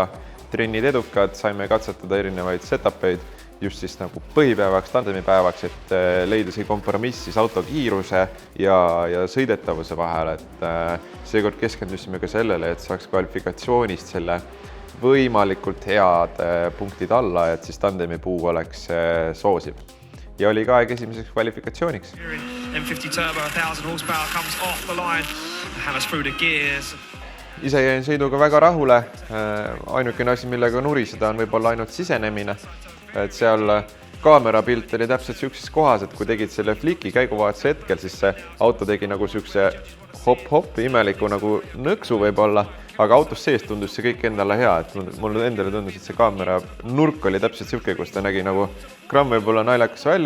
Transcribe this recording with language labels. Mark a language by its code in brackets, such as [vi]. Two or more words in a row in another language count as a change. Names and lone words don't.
[et] Trennid edukad, saime katsetada erinevaid setupeid just siis nagu põhipäevaks, tandemipäevaks, et leida see kompromiss siis auto kiiruse ja sõidetavuse vahel, et seekord keskendusime ka sellele, et saaks kvalifikatsioonist selle võimalikult head punktid alla, et siis tandemipuu oleks soosiv. Ja oli ka aeg esimeseks kvalifikatsiooniks. [en] M50 Turbo, 1000 horsepower comes off the line, hammers through the gears. [et] Ise jäin sõiduga väga rahule. Ainukene asi, millega nuriseda on võib-olla ainult sisenemine. Et seal kaamerapilt oli täpselt sellises kohas, et kui tegid selle fliki käiguvahetuse hetkel, siis see auto tegi nagu sellise hop-hop, imeliku nagu nõksu võib-olla, aga autos sees tundus see kõik endale hea, et mulle endale tundus, et see kaamera nurk oli täpselt selline, kus ta nägi nagu gramm võib-olla naljakas välja.